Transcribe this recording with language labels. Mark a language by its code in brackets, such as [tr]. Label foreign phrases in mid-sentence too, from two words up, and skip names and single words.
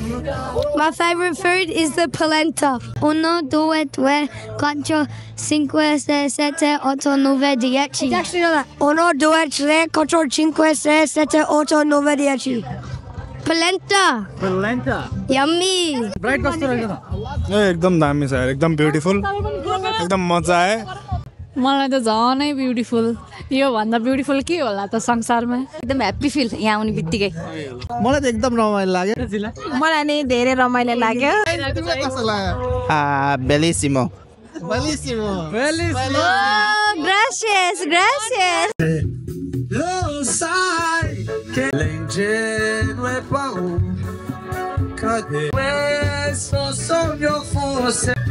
[en] My favorite food is the polenta. 1, 2, 3, 4, 5, 6, 7, 8, 9, 10. Actually, no, 1, 2, 3, 4, 5, 6, 7, 8, 9, 10. Polenta. Yummy. [ne] Bright कस्तो रहेछ त एकदम दामी छ यार एकदम ब्युटिफुल एकदम मजा आयो मलाई त झनै ब्युटिफुल यो भन्दा ब्युटिफुल के होला त संसारमा एकदम [en] happy feel [ne] यहाँ आउने बित्तिकै मलाई त एकदम रमाइलो लाग्यो मलाई नि धेरै रमाइलो लाग्यो कस्तो लाग्यो [it] Bellissimo. Bellissimo. [es] Oh, gracias. [it] Lo sai che l'ingenuo è paura che questo sogno fosse.